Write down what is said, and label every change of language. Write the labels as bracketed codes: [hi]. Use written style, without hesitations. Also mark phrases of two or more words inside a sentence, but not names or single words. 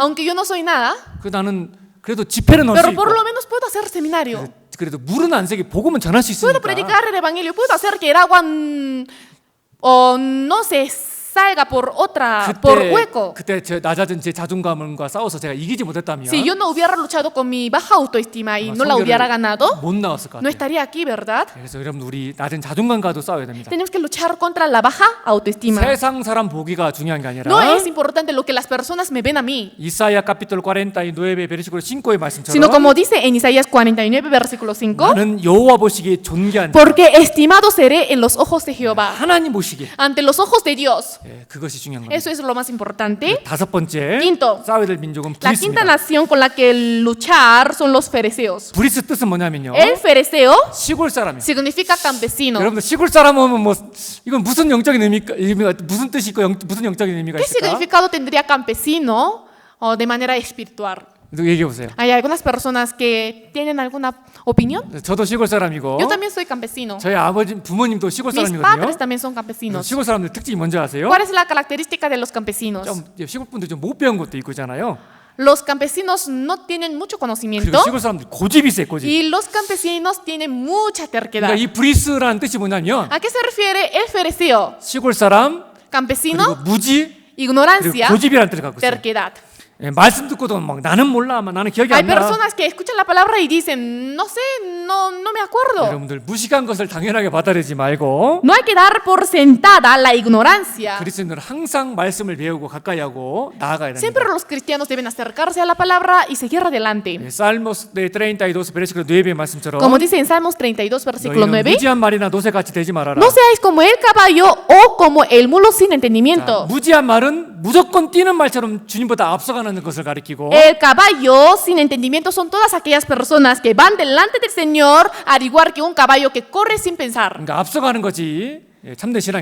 [es] Aunque yo no soy nada, [ko] 그 나는 그래도 집회는 넣을 수 [es] pero [ko] 있고 [es] por lo menos puedo hacer seminario. [ko] 그래도 물은 안 새게 복음은 전할 수 [es] Puedo [ko] 있으니까. [es] predicar el evangelio, puedo hacer que el agua o no se salga por hueco. [ko] 그때 제 낮아진 제 자존감과 싸워서 제가 이기지 못했다면 [es] Si yo no hubiera luchado con mi baja autoestima y [ko] 아마 [es] no la hubiera [ko] 선교를 [es] ganado, [ko] 못 나왔을 것 [es] no [ko] 같아요. [es] estaría aquí, ¿verdad? [ko] 그래서 여러분 우리 낮은 자존감과도 싸워야 됩니다. [es] Tenemos que luchar contra la baja autoestima. [ko] 세상 사람 보기가 중요한 게 아니라 [es] No es importante lo que las personas me ven a mí, [ko] 이사야 카피톨 49 베르시클로 5의 말씀처럼 [es] sino como dice en Isaías 49, versículo 5, [ko] 나는 여호와 보시기에 존귀한 자, [es] porque estimado seré en los ojos de Jehová, [ko] 하나님 보시기에 [es] ante los ojos de Dios. [ko] 그것이 중요한 겁니다. [es] Eso es lo más importante. [ko] 다섯 번째 [es] Quinto. [ko] 싸워야 될 민족은 [es] La quinta [ko] 브리스입니다. [es] nación con la que luchar son los fereceos. [ko] 브리스 뜻은 뭐냐면요. [es] El fereceo [ko] 시골 사람이에요. [es] significa campesino. [ko] 여러분들 시골 사람 오면 뭐 이건 무슨 영적인 의미가 무슨 뜻이 있고 무슨 영적인 의미가 [es] ¿Qué [ko] 있을까? [es] significado tendría campesino o de manera espiritual? [ko] 얘기해 보세요. [es] Hay algunas personas que tienen alguna opinión. [ko] 저도 시골 사람이고 [es] Yo también soy campesino. [ko] 저희 아버지 부모님도 시골 [es] Mis [ko] 사람이거든요. [es] padres también son campesinos. [ko] 시골 사람들 특징이 뭔지 아세요? [es] ¿Cuál es la característica de los campesinos? [ko] 좀 시골 분들 좀 못 배운 것도 있고잖아요. [es] Los campesinos no tienen mucho [ko] 그리고 [es] conocimiento [ko] 시골 사람들 고집이 세 고집. [es] y los campesinos tienen mucha terquedad. [ko] 그러니까 이 브리스라는 뜻이 뭐냐면 [es] ¿A qué se refiere el fereceo? [ko] 시골 사람 [es] Campesino, [ko] 그리고 무지 그리고 [es] ignorancia, [ko] 고집이라는 뜻을 갖고 있어요. [es] terquedad. [ko] 예, 말씀 듣고도 막 나는 몰라, 나는 기억이 [es] Hay [ko] 안 나. [es] personas que escuchan la palabra y dicen, no sé, no me acuerdo. [ko] 여러분들 무식한 것을 당연하게 받아들이지 말고 [es] No hay que dar por sentada la ignorancia. [ko] 그리스도인들은 항상 말씀을 배우고 가까이 하고 나아가야 [es] Siempre [ko] 됩니다. [es] los cristianos deben acercarse a la palabra y seguir adelante. [ko] 예, [es] Salmos de 32 versículo 9 [ko] 의 말씀처럼 [es] Como dice en Salmos 32, versículo [ko] 너희는 [es] 9, [ko] 무지한 말이나 노새같이 되지 말아라. [es] no seáis como el caballo o como el mulo sin [ko] 자, [es] entendimiento. [ko] 무지한 말은 무조건 뛰는 말처럼 주님보다 앞서가는 것을 가리키고 [es] El caballo sin entendimiento son todas aquellas personas que van delante del Señor al igual que un caballo que corre sin pensar. [ko] 그러니까 앞서가는 거지 예, 참된 신앙이